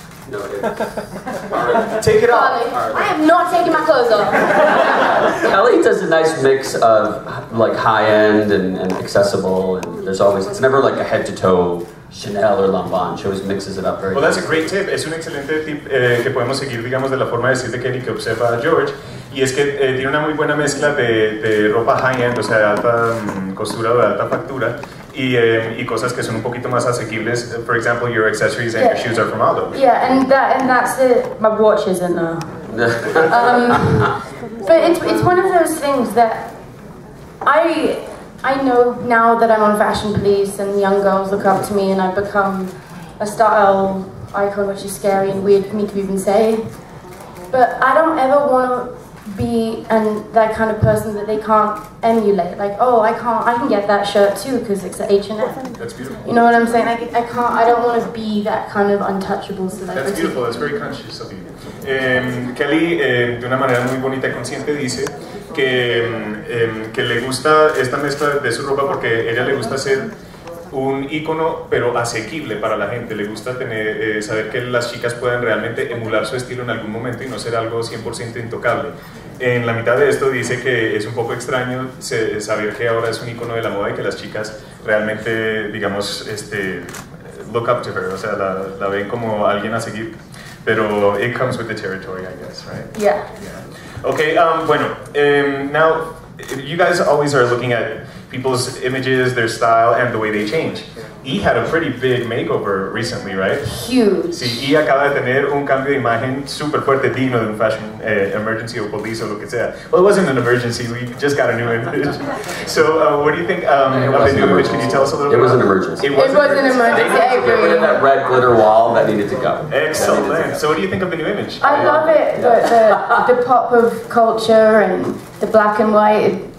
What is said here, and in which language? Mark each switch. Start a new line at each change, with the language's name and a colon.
English: No, it is. All right. Take it off. I am not taking my clothes off. Kelly does a nice mix of like high-end and accessible, and there's always, it's never like a head-to-toe Chanel or Lanvin. She always mixes it up very Well, that's a great tip.
Spanish: Es un excelente tip que podemos seguir, digamos, de la forma de decir de Kelly que observa a George. Y es que tiene una muy buena mezcla de ropa high-end, o sea, de alta costura o de alta factura, y cosas que son un poquito más asequibles.
English: For example, your accessories and your shoes are from Aldo. Yeah, and that's it. My watch isn't though. But it's one of those things that I know now that I'm on Fashion Police and young girls look up to me and I've become a style icon, which is scary and weird for me to even say. But I don't ever want to be that kind of person that they can't emulate. Like, oh, I can get that shirt too because it's at H&M. That's beautiful. You know what I'm saying? I don't want to be that kind of untouchable celebrity. That's beautiful. That's very conscious of you.
Spanish: Kelly, de una manera muy bonita y consciente, dice que le gusta esta mezcla de su ropa porque ella le gusta ser un ícono pero asequible para la gente. Le gusta saber que las chicas pueden realmente emular su estilo en algún momento y no ser algo 100% intocable. En la mitad de esto dice que es un poco extraño saber que ahora es un ícono de la moda y que las chicas realmente, digamos,
English: look up to her,
Spanish: o sea, la ven como alguien a seguir.
English: Pero it comes with the territory, I guess, right? Yeah. Okay, bueno, now you guys always are looking at people's images, their style, and the way they change. E had a pretty big makeover recently, right? Huge.
Spanish: Sí, E acaba de tener un cambio de imagen súper fuerte, digno de un fashion emergency o police o lo que sea.
English: Well, it wasn't an emergency, we just got a new image. So, what do you think of the new image? Can you tell us a little bit? It was an emergency. It was an emergency, I Get rid of agree. that red glitter wall that needed to go. Excellent. So, what do you think of the new image? I love it, the pop of culture and the black and white.